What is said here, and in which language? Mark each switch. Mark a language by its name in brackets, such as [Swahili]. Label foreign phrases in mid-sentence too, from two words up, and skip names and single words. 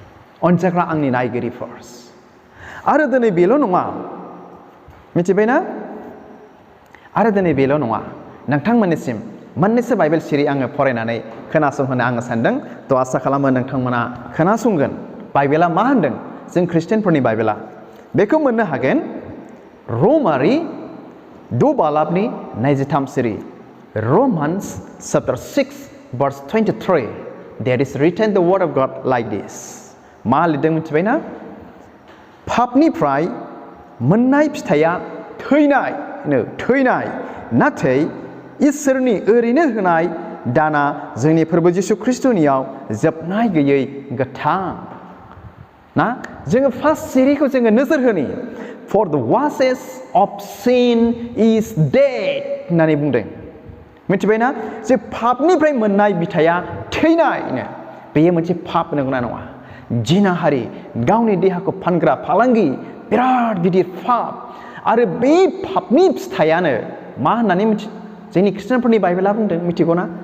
[Bodo] अनजाग्रा आंनि नायगिरिफोर आरो दिनै बेल' नङा मिथिबायना आरो दिनै बेल' नङा नोंथांमोननिसिम मोननैसो बाइबेल सिरि आङो फरायनानै खोनासंहोनो आङो सानदों थ' आसा खालामो नोंथांमोना खोनासंगोन बाइबेला मा होनदों जों ख्रिस्टियानफोरनि बाइबेला बेखौ मोननो हागोन रमारि 2 बालाबनि 23 सिरि [English] Romans chapter 6 verse 23 there is written the word of God like this [Bodo] मा लिरदों मिथिबायना पापनिफ्राय मोननाय फिथाइया थैनाय नाथाय इसोरनि ओरैनो होनाय दाना जोंनि फोरबो जिसु ख्रिस्टनियाव जोबनाय गैयै गोथां ना जोङो फार्स्ट सिरिखौ जोङो नोजोर होनि [English] for the wages of sin is dead [Bodo] होननानै बुंदों मिथिबायना जे पापनिफ्राय मोननाय बिथाइया थैनायनो बेयो मोनसे पाप नंगौना नङा जिनाहारि गावनि देहाखौ फानग्रा फालांगि बिराद गिदिर पाप आरो बे पापनि फिथाइयानो मा होननानै जोंनि ख्रिस्टियानफोरनि बाइबेला बुंदों मिथिगौना